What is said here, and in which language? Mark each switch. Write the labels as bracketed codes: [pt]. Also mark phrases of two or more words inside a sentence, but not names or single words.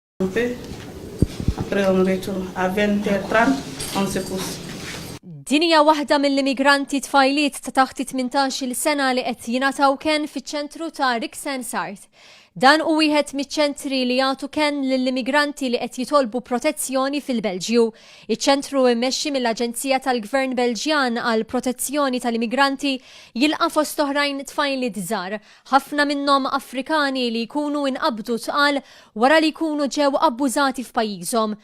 [fr] Après, on retourne à 20h30, on se couche. [mt] Dinja waħda mill-immigranti tfajliet ta' taħt 18-il sena li qed jingħataw kien fiċ-ċentru ta' Rixensart. Dan u wieħed miċ-ċentri li jagħtu kien lill-immigranti li qed jitolbu protezzjoni fil-Belġju. Iċ-ċentru immexxi mill-Aġenzija tal-Gvern Belġjan għal protezzjoni tal-immigranti jilqa' fost oħrajn tfajliet żgħar, ħafna minnhom Afrikani li jkunu inqabdu tqal wara li jkunu ġew abbużati f'pajjiżhom.